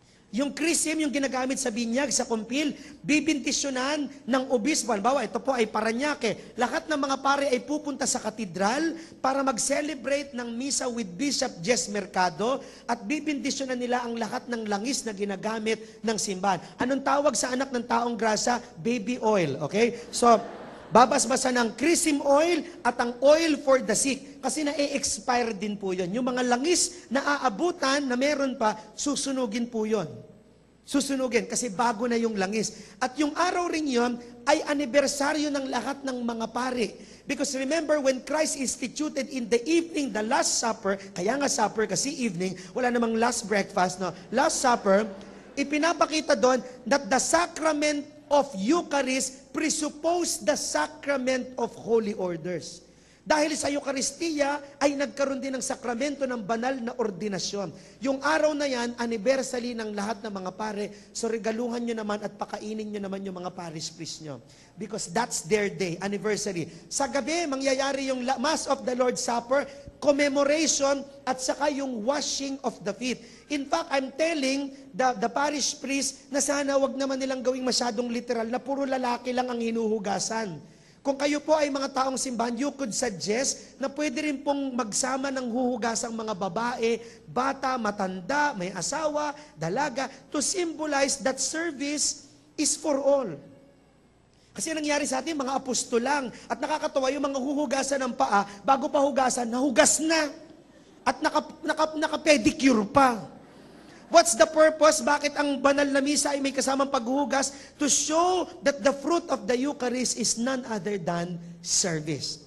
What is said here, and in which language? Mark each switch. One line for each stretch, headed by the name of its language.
Filipino: Yung Chrisim, yung ginagamit sa binyag, sa kumpil, bibintisyonan ng obispo. Halimbawa, ito po ay Paranaque. Lahat ng mga pare ay pupunta sa katedral para mag-celebrate ng misa with Bishop Jess Mercado at bibintisyonan nila ang lahat ng langis na ginagamit ng simbahan. Anong tawag sa anak ng taong grasa?
English: Baby oil. Okay? So,
Filipino: babasbasan ng
English: chrism oil at ang oil for the sick.
Filipino: Kasi na-expire din po yun. Yung mga langis na aabutan na meron pa, susunugin po yun. Susunugin kasi bago na yung langis. At yung araw rin yun ay anibersaryo ng lahat ng mga pare.
English: Because remember, when Christ instituted in the evening, the Last Supper,
Filipino: kaya nga
English: supper kasi evening,
Filipino: wala namang
English: last breakfast, no? Last Supper,
Filipino: ipinapakita doon
English: that the sacrament of Eucharist presuppose the sacrament of holy orders.
Filipino: Dahil sa Eucharistia ay nagkaroon din ng sakramento ng banal na ordinasyon. Yung araw na yan, anniversary ng lahat ng mga pare. So regaluhan nyo naman at pakainin nyo naman yung mga parish priest nyo.
English: Because that's their day, anniversary.
Filipino: Sa gabi, mangyayari yung
English: Mass of the Lord's Supper, commemoration,
Filipino: at saka yung
English: washing of the feet. In fact, I'm telling the parish priest
Filipino: na sana wag naman nilang gawing masyadong literal na puro lalaki lang ang hinuhugasan. Kung kayo po ay mga taong simbahan,
English: you could suggest
Filipino: na pwede rin pong magsama ng huhugasang mga babae, bata, matanda, may asawa, dalaga,
English: to symbolize that service is for all.
Filipino: Kasi nangyari sa atin, mga apostol lang. At nakakatawa yung mga huhugasan ng paa, bago pa hugasan, nahugas na. At naka-pedicure pa.
English: What's the purpose?
Filipino: Bakit ang banal na misa ay may kasamang paghuhugas?
English: To show that the fruit of the Eucharist is none other than service.